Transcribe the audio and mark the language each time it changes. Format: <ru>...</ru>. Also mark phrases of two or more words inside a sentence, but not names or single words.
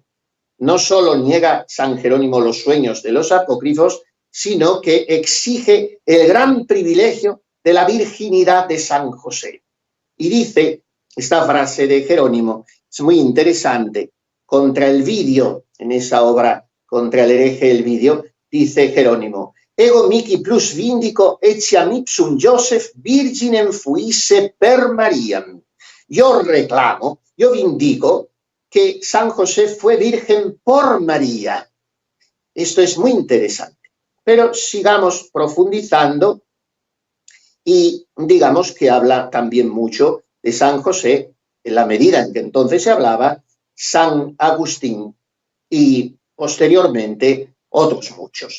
<es>No solo niega San Jerónimo los sueños de los apócrifos, sino que exige el gran privilegio de la virginidad de San José. Y dice, esta frase de Jerónimo es muy interesante, contra el Vidio, en esa obra contra el hereje Elvidio, dice Jerónimo,</es> <la>ego mihi plus vindico etiam ipsum Joseph virginem fuisse per Mariam.</la> <es>Yo reclamo, yo vindico que San José fue virgen por María. Esto es muy interesante. Pero sigamos profundizando y digamos que habla también mucho de San José en la medida en que entonces se hablaba San Agustín y posteriormente otros muchos.</es>